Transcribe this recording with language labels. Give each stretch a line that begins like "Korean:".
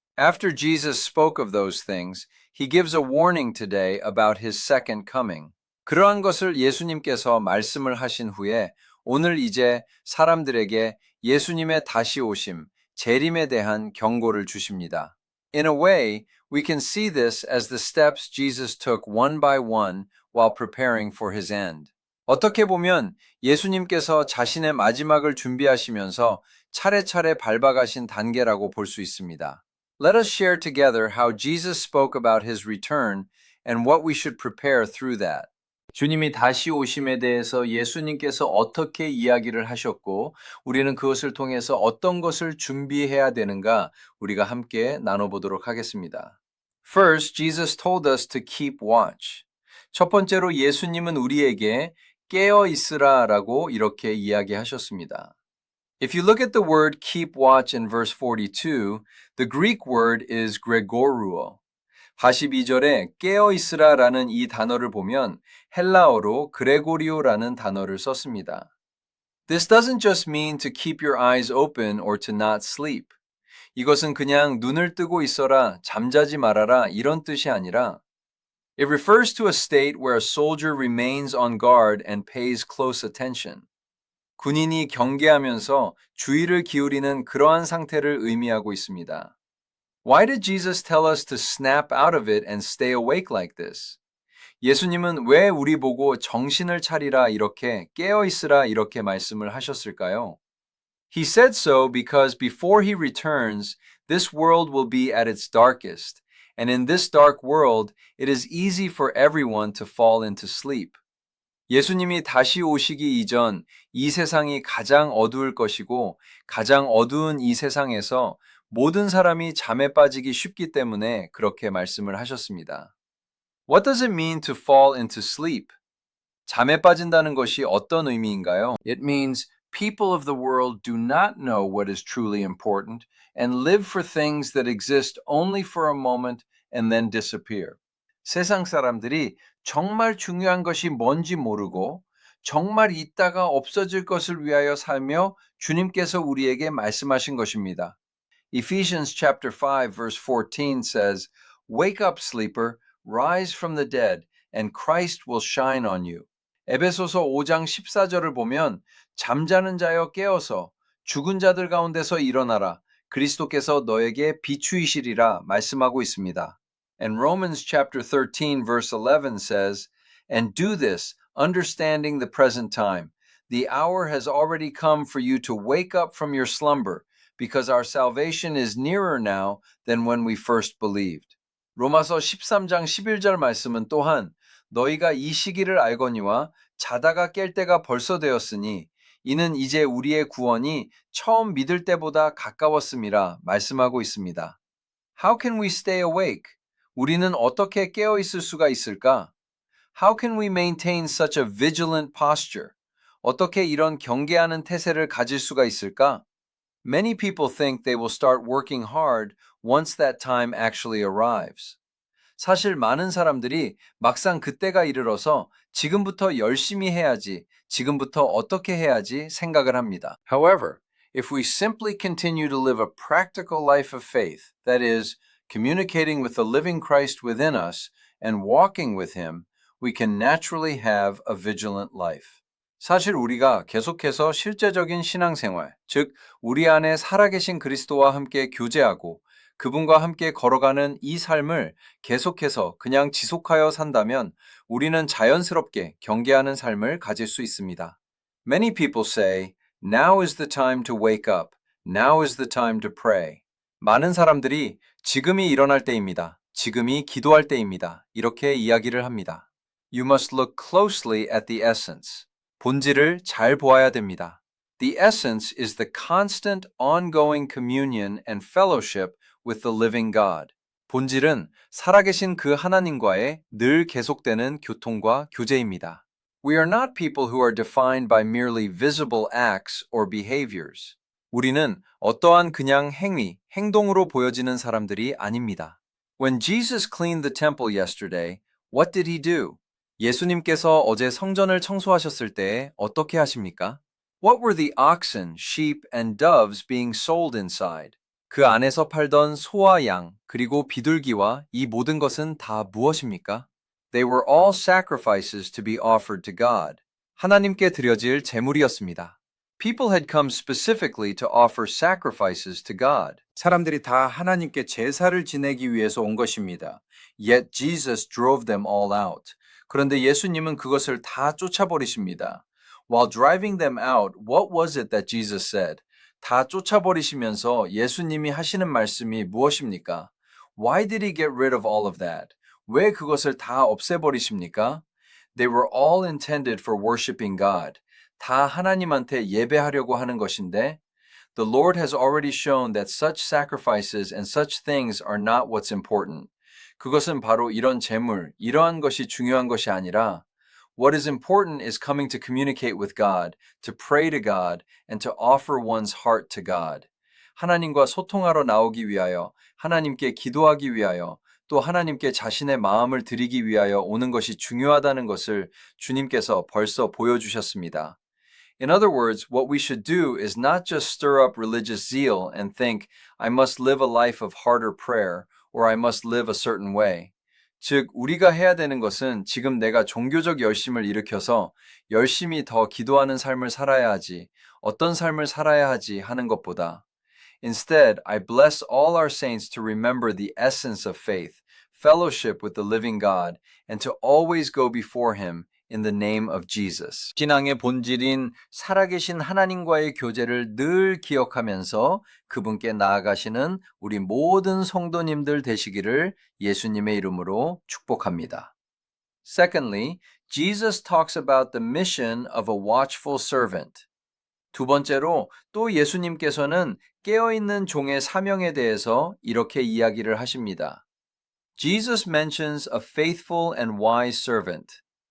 English: After Jesus spoke of those things, he gives a warning today about his second coming.
Korean: 그러한 것을 예수님께서 말씀을 하신 후에 오늘 이제 사람들에게 예수님의 다시 오심, 재림에 대한 경고를 주십니다.
English: In a way, we can see this as the steps Jesus took one by one while preparing for his end.
Korean: 어떻게 보면 예수님께서 자신의 마지막을 준비하시면서 차례차례 밟아가신 단계라고 볼 수 있습니다.
English: Let us share together how Jesus spoke about his return and what we should prepare through that.
Korean: 주님이 다시 오심에 대해서 예수님께서 어떻게 이야기를 하셨고 우리는 그것을 통해서 어떤 것을 준비해야 되는가 우리가 함께 나눠보도록 하겠습니다.
English: First, Jesus told us to keep watch.
Korean: 첫 번째로 예수님은 우리에게 깨어 있으라라고 이렇게 이야기하셨습니다.
English: If you look at the word keep watch in verse 42, the Greek word is gregoruo.
Korean: 42절에 깨어 있으라라는 이 단어를 보면 헬라어로 그레고리오라는 단어를 썼습니다.
English: This doesn't just mean to keep your eyes open or to not sleep.
Korean: 이것은 그냥 눈을 뜨고 있어라, 잠자지 말아라 이런 뜻이 아니라
English: It refers to a state where a soldier remains on guard and pays close attention.
Korean: 군인이 경계하면서 주의를 기울이는 그러한 상태를 의미하고 있습니다.
English: Why did Jesus tell us to snap out of it and stay awake like this?
Korean: 예수님은 왜 우리 보고 정신을 차리라 이렇게 깨어 있으라 이렇게 말씀을 하셨을까요?
English: He said so because before he returns, this world will be at its darkest, and in this dark world, it is easy for everyone to fall into sleep.
Korean: 예수님이 다시 오시기 이전 이 세상이 가장 어두울 것이고 가장 어두운 이 세상에서 모든 사람이 잠에 빠지기 쉽기 때문에 그렇게 말씀을 하셨습니다.
English: What does it mean to fall into sleep?
Korean: 잠에 빠진다는 것이 어떤 의미인가요?
English: It means people of the world do not know what is truly important and live for things that exist only for a moment and then disappear.
Korean: 세상 사람들이 정말 중요한 것이 뭔지 모르고 정말 있다가 없어질 것을 위하여 살며 주님께서 우리에게 말씀하신 것입니다.
English: Ephesians chapter 5 verse 14 says, Wake up, sleeper, rise from the dead, and Christ will shine on you.
Korean: 에베소서 5장 14절을 보면 잠자는 자여 깨어서 죽은 자들 가운데서 일어나라. 그리스도께서 너에게 비추이시리라 말씀하고 있습니다.
English: And Romans chapter 13 verse 11 says, And do this, understanding the present time. The hour has already come for you to wake up from your slumber, because our salvation is nearer now than when we first believed.
Korean: 로마서 13장 11절 말씀은 또한 너희가 이 시기를 알거니와 자다가 깰 때가 벌써 되었으니 이는 이제 우리의 구원이 처음 믿을 때보다 가까웠음이라 말씀하고 있습니다.
English: How can we stay awake?
Korean: 우리는 어떻게 깨어 있을 수가 있을까?
English: How can we maintain such a vigilant posture?
Korean: 어떻게 이런 경계하는 태세를 가질 수가 있을까?
English: Many people think they will start working hard once that time actually arrives.
Korean: 사실 많은 사람들이 막상 그때가 이르러서 지금부터 열심히 해야지, 지금부터 어떻게 해야지 생각을 합니다.
English: However, if we simply continue to live a practical life of faith, that is, communicating with the living Christ within us and walking with Him, we can naturally have a vigilant life.
Korean: 사실 우리가 계속해서 실제적인 신앙생활, 즉 우리 안에 살아계신 그리스도와 함께 교제하고 그분과 함께 걸어가는 이 삶을 계속해서 그냥 지속하여 산다면 우리는 자연스럽게 경계하는 삶을 가질 수 있습니다.
English: Many people say, now is the time to wake up. Now is the time to pray.
Korean: 많은 사람들이 지금이 일어날 때입니다. 지금이 기도할 때입니다. 이렇게 이야기를 합니다.
English: You must look closely at the essence.
Korean: 본질을 잘 보아야 됩니다.
English: The essence is the constant ongoing communion and fellowship with the living God.
Korean: 본질은 살아계신 그 하나님과의 늘 계속되는 교통과 교제입니다.
English: We are not people who are defined by merely visible acts or behaviors.
Korean: 우리는 어떠한 그냥 행위, 행동으로 보여지는 사람들이 아닙니다.
English: When Jesus cleaned the temple yesterday, what did he do?
Korean: 예수님께서 어제 성전을 청소하셨을 때 어떻게 하십니까?
English: What were the oxen, sheep, and doves being sold inside?
Korean: 그 안에서 팔던 소와 양, 그리고 비둘기와 이 모든 것은 다 무엇입니까?
English: They were all sacrifices to be offered to God.
Korean: 하나님께 드려질 제물이었습니다.
English: People had come specifically to offer sacrifices to God.
Korean: 사람들이 다 하나님께 제사를 지내기 위해서 온 것입니다.
English: Yet Jesus drove them all out.
Korean: 그런데 예수님은 그것을 다 쫓아버리십니다.
English: While driving them out, what was it that Jesus said?
Korean: 다 쫓아버리시면서 예수님이 하시는 말씀이 무엇입니까?
English: Why did he get rid of all of that?
Korean: 왜 그것을 다 없애버리십니까?
English: They were all intended for worshiping God.
Korean: 다 하나님한테 예배하려고 하는 것인데
English: The Lord has already shown that such sacrifices and such things are not what's important.
Korean: 그것은 바로 이런 제물, 이러한 것이 중요한 것이 아니라
English: What is important is coming to communicate with God, to pray to God, and to offer one's heart to God.
Korean: 하나님과 소통하러 나오기 위하여, 하나님께 기도하기 위하여, 또 하나님께 자신의 마음을 드리기 위하여 오는 것이 중요하다는 것을 주님께서 벌써 보여주셨습니다.
English: In other words, what we should do is not just stir up religious zeal and think, I must live a life of harder prayer, or I must live a certain way.
Korean: 즉, 우리가 해야 되는 것은 지금 내가 종교적 열심을 일으켜서 열심히 더 기도하는 삶을 살아야 하지, 어떤 삶을 살아야 하지 하는 것보다.
English: Instead, I bless all our saints to remember the essence of faith, fellowship with the living God, and to always go before Him in the name of Jesus.
Korean: 신앙의 본질인 살아계신 하나님과의 교제를 늘 기억하면서 그분께 나아가시는 우리 모든 성도님들 되시기를 예수님의 이름으로 축복합니다.
English: Secondly, Jesus talks about the mission of a watchful servant.
Korean: 두 번째로 또 예수님께서는 깨어있는 종의 사명에 대해서 이렇게 이야기를 하십니다.
English: Jesus mentions a faithful and wise servant.